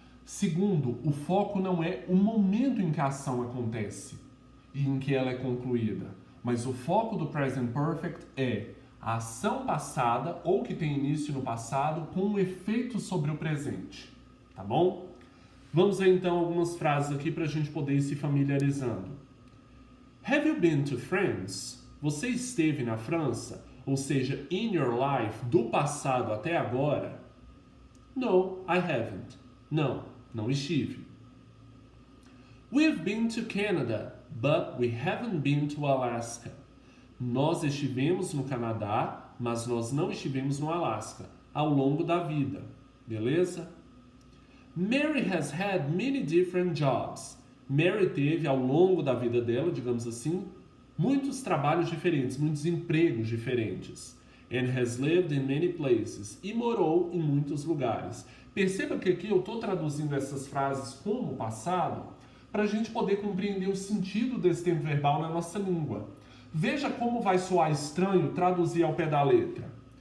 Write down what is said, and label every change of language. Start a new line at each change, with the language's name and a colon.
Portuguese: Segundo, o foco não é o momento em que a ação acontece e em que ela é concluída, mas o foco do present perfect é a ação passada ou que tem início no passado com um efeito sobre o presente, tá bom? Vamos ver então algumas frases aqui para a gente poder ir se familiarizando.
English: Have you been to France?
Portuguese: Você esteve na França? Ou seja,
English: in your life,
Portuguese: do passado até agora?
English: No, I haven't.
Portuguese: Não, não estive.
English: We've been to Canada, but we haven't been to Alaska.
Portuguese: Nós estivemos no Canadá, mas nós não estivemos no Alasca, ao longo da vida. Beleza?
English: Mary has had many different jobs.
Portuguese: Mary teve, ao longo da vida dela, digamos assim, muitos trabalhos diferentes, muitos empregos diferentes.
English: And has lived in many places.
Portuguese: E morou em muitos lugares. Perceba que aqui eu estou traduzindo essas frases como passado para a gente poder compreender o sentido desse tempo verbal na nossa língua. Veja como vai soar estranho traduzir ao pé da letra.